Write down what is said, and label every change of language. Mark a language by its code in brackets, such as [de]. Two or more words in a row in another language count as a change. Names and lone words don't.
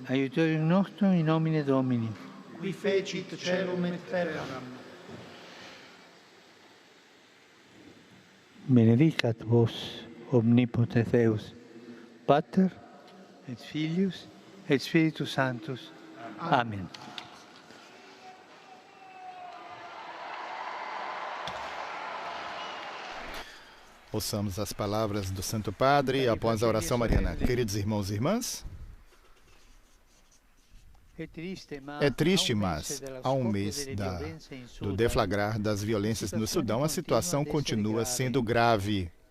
[la] Aiutorium nostrum in nomine Domini. Qui fecit caelum et terram. Benedicat vos omnipotens Deus, Pater et Filius et Spiritus Sanctus. Amen. [pt] Ouçamos as palavras do Santo Padre após a oração mariana. Queridos irmãos e irmãs, é triste, mas há um mês do deflagrar das violências no Sudão, a situação continua sendo grave.